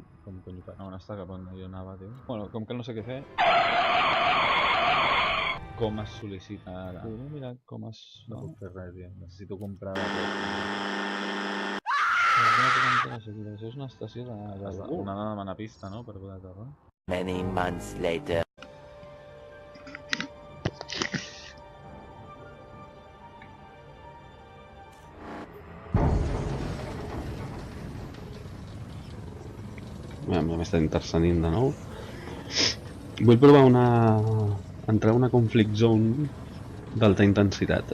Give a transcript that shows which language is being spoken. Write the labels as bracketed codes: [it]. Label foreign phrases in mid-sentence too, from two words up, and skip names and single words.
[ca] Com cony fa? On està? Cap on jo anava, tio. Bueno, com que no sé què fer... Com es sol·licita ara? Podria mirar com es... No puc fer res, tio. Necessito comprar... Això és una estació de... Una de demanar pista, no? Per poder aterrar. [en] Many months later. [ca] Ja m'està intercenint de nou. Vull provar entrar a una [en] conflict zone [ca] d'alta intensitat.